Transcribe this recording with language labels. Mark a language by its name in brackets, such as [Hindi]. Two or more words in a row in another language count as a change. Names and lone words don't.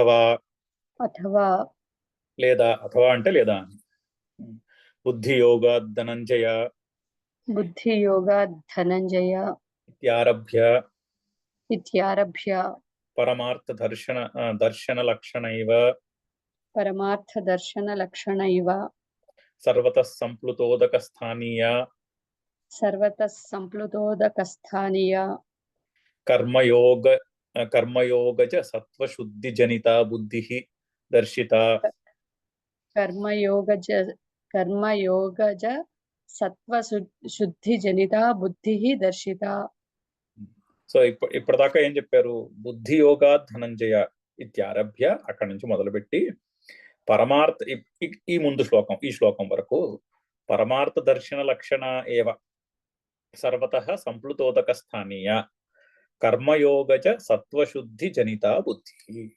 [Telugu] అథవా లేదా, అథవా అంటే లేదా అని. [Sanskrit] బుద్ధి యోగా ధనంజయ ఇత్యారభ్య ఇత్యారభ్య పరమార్థ దర్శన లక్షణైవ परमार्थदर्शनलक्षणैव సర్వతః సంప్లుతోదక స్థానీయ सर्वतः सम्प्लुतोदकस्थानीय కర్మయోగజ సత్వశుద్ధి జనిత బుద్ధి దర్శిత. कर्मयोगज सत्त्वशुद्धिजनिता बुद्धिः दर्शिता. [Telugu] సో ఇప్పటిదాకా ఏం చెప్పారు? [Sanskrit] బుద్ధి యోగా ధనంజయ ఇత్యారభ్య [Telugu] అక్కడి నుంచి మొదలుపెట్టి పరమార్థ ఈ ముందు శ్లోకం, ఈ శ్లోకం వరకు [Sanskrit] పరమార్థ దర్శన లక్షణ ఏవ సర్వతః సంప్లుతోదక స్థానీయ కర్మయోగజ సత్వశుద్ధి జనిత బుద్ధి.